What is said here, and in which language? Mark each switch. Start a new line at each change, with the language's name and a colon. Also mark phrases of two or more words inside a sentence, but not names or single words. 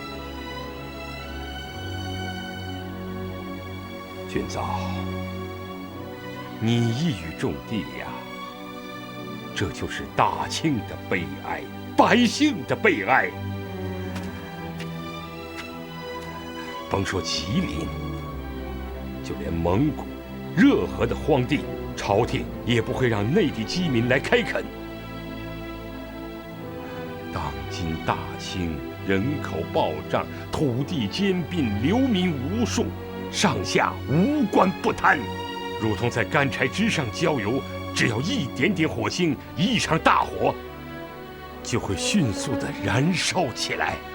Chinese: 俊藻，你一語中的呀，這就是大清的悲哀，百姓的悲哀。甭說吉林，就連蒙古、熱河的荒地，朝廷也不會讓內地饑民來開墾。當今大清人口暴漲，土地兼併，流民無數，上下無官不貪，如同在乾柴之上澆油，只要一點點火星，一場大火，就會迅速地燃燒起來。